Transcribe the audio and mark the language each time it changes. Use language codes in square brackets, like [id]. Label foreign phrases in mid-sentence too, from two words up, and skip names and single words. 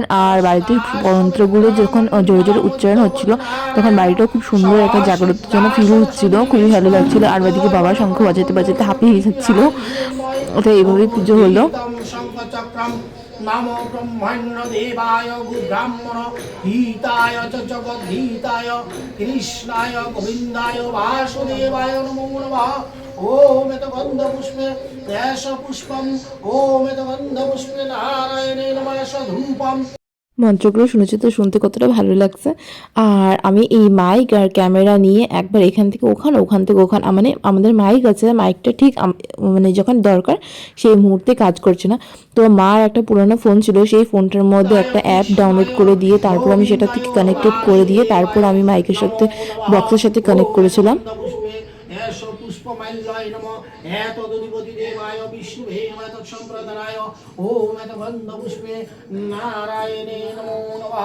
[bn] আর বাড়িতে মন্ত্রগুলো যখন জোরে জোরে উচ্চারণ হচ্ছিল তখন বাড়িটাও খুব সুন্দর একটা জাগ্রত যেন ফিল হচ্ছিল, খুবই ভালো লাগছিল। আর বাদিকে বাবা শঙ্খ বাজাতে বাজাতে হাঁপিয়ে যাচ্ছিল। তো এইভাবেই পুজো হলো। [sa] नमो ब्रह्मण्य देवाय ब्राह्मण हिताय च जगद्धिताय कृष्णाय गोविन्दाय वासुदेवाय नमो नमः। ओम एत गन्ध पुष्पे एष पुष्पम ओम एत गन्ध पुष्पे नारायणे नमः धूपम। [bn] মন্ত্রগুলো শুনেছি তো শুনতে কতটা ভালো লাগছে। আর আমি এই মাইক আর ক্যামেরা নিয়ে একবার এখান থেকে ওখান, ওখান থেকে ওখান, মানে আমাদের মাইক আছে, মাইকটা ঠিক মানে যখন দরকার সেই মুহূর্তে কাজ করছে না। তো মার একটা পুরোনো ফোন ছিল, সেই ফোনটার মধ্যে একটা [en] app download [bn] করে দিয়ে তারপর আমি সেটা থেকে কানেক্টেড করে দিয়ে তারপর আমি মাইকের সাথে বক্সের সাথে কানেক্ট করেছিলাম। [sa] पुष्पमाल्याय नमः एतदधिपति देवाय विष्णुवे नमः तत्सम्प्रदानाय ओम एत गन्ध पुष्पे नारायणे नमो नमः।